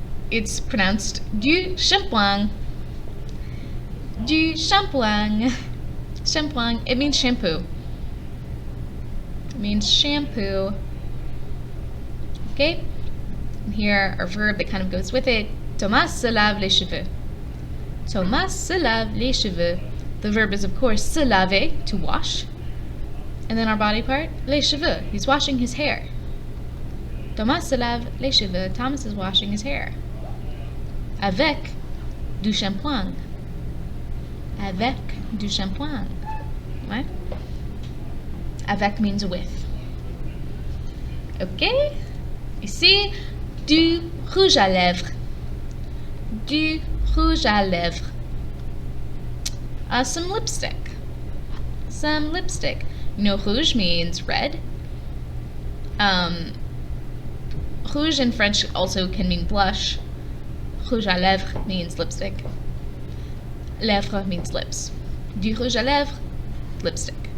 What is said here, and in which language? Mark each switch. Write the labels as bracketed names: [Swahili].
[English] It's pronounced [French] du shampoing. Du shampoing. Shampoing. [English] It means shampoo. It means shampoo. Okay? And here, our verb that kind of goes with it. [French] Thomas se lave les cheveux. Thomas se lave les cheveux. [English] The verb is, of course, [French] se laver, [English] to wash. And then our body part, [French] les cheveux. [English] He's washing his hair. [French] Thomas se lave les cheveux. [English] Thomas is washing his hair. [French] Avec du shampoing. Avec du shampoing. [English] Right? Avec means with. Okay? [French] Ici, du rouge à lèvres. Du rouge à lèvres. [English] Some lipstick. Some lipstick. You know, rouge means red. Rouge in French also can mean blush. [French] Rouge à lèvres [English] means lipstick. [French] Lèvres [English] means lips. [French] Du rouge à lèvres, [English] lipstick.